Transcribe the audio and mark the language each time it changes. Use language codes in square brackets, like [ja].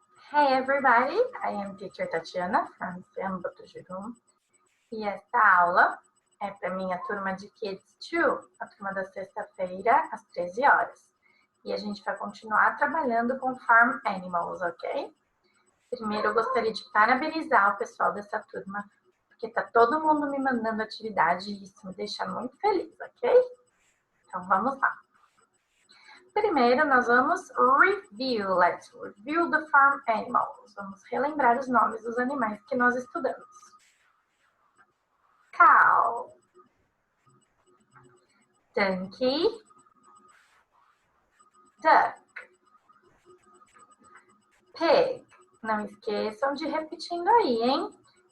[en] Hey everybody, I am teacher Tatiana from Botugirum. [pt] E esta aula é para minha turma de Kids 2, a turma da sexta-feira, às 13 horas. E a gente vai continuar trabalhando com Farm Animals, ok? Primeiro eu gostaria de parabenizar o pessoal dessa turma, porque tá todo mundo me mandando atividade e isso me deixa muito feliz, ok? Então vamos lá. Primeiro, nós vamos review. [en] Let's review the farm animals. [pt] Vamos relembrar os nomes dos animais que nós estudamos. [en] Cow, donkey, duck, pig. [pt] Não esqueçam de repetindo aí, hein?